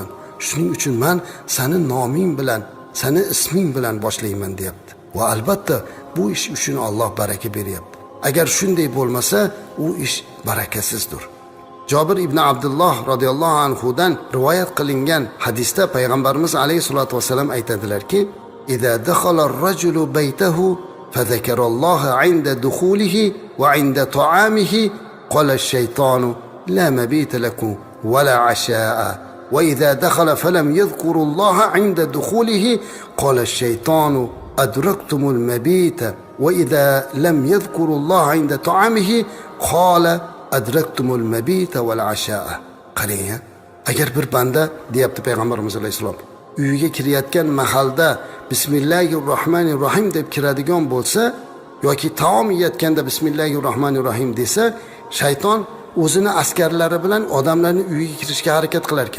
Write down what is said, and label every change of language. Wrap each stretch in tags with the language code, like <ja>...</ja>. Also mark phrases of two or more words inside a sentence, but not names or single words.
<uz>Shuning uchun men seni noming bilan, seni isming bilan boshlayman deyapti. Va albatta bu ish uchun Alloh baraka beryapti. Agar shunday bo'lmasa, u ish barakasizdir. Jabir ibn Abdullah radhiyallohu anhudan rivoyat qilingan hadisda Payg'ambarimiz</uz> <ar>عليه الصلاة والسلام</ar> <uz>aytadilarki,</uz> <ar>"إذا دخل الرجل بيته فذكر الله عند دخوله وعند طعامه قال الشيطان لا مبيت لكم ولا عشاء وإذا دخل فلم يذكر الله عند دخوله قال الشيطان أدركتم المبيت وإذا لم يذكر الله عند طعامه قال أدركتم المبيت والعشاء."</ar> <uz>Qarang, agar bir banda deyapti Payg'ambarimiz alayhisalom, uyiga kirayotgan mahalda Bismillahirrohmanirrohim deb kiradigan bo'lsa yoki taom yeyotganda Bismillahirrohmanirrohim desa, shayton o'zini askarlari bilan odamlarning uyiga kirishga harakat qilar ekan.</uz>